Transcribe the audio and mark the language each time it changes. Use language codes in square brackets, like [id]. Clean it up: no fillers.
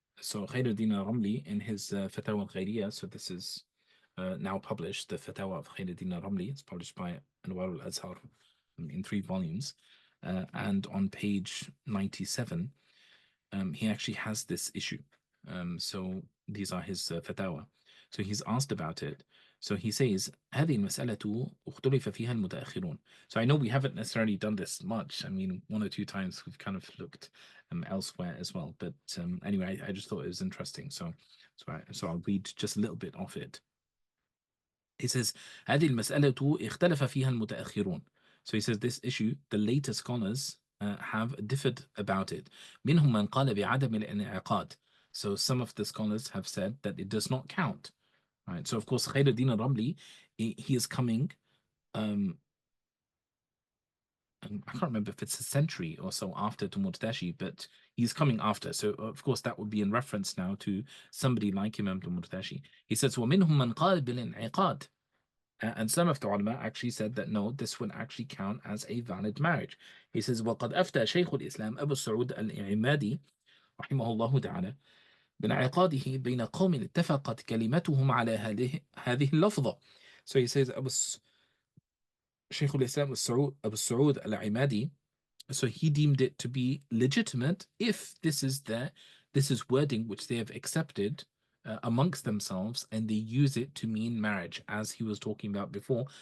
[en] So Khairuddin al-Ramli in his Fatawa al-Khairiyah, so this is now published, the Fatawa of Khairuddin al-Ramli. It's published by Anwar al-Azhar in 3 volumes. And on page 97, he actually has this issue. So these are his Fatawa. So he's asked about it. So he says, [ar] هذه المسألة اختلف فيها المتأخرون. [en] So I know we haven't necessarily done this much. I mean, 1 or 2 times we've kind of looked elsewhere as well. But anyway, I just thought it was interesting. So I'll read just a little bit of it. He says, [ar] هذه المسألة اختلف فيها المتأخرون. [en] So he says this issue, the later scholars have differed about it. [ar] منهم من قال بعدم الانعقاد. [en] So some of the scholars have said that it does not count. Right. So of course, Khairuddin al-Ramli, he is coming. I can't remember if it's a century or so after Tumurtashi, but he's coming after. So of course, that would be in reference now to somebody like Imam Tumurtashi. He says, [ar] وَمِنْهُمْ مَنْ قَالَ بِالْإِنْعِقَادِ. [en] And some of the ulama actually said that no, this would actually count as a valid marriage. He says, [ar] وَقَدْ أَفْتَى شَيْخُ الْإِسْلَامِ أَبُو السعود الْإِعْمَادي رحمه الله تعالى بانعقاده بين قوم اتفقت كلمتهم على هذه اللفظة. [en] So he says Shaykh al-Islam Abu Saud al-Imadi, so he deemed it to be legitimate if this is wording which they have accepted amongst themselves and they use it to mean marriage, as he was talking about before.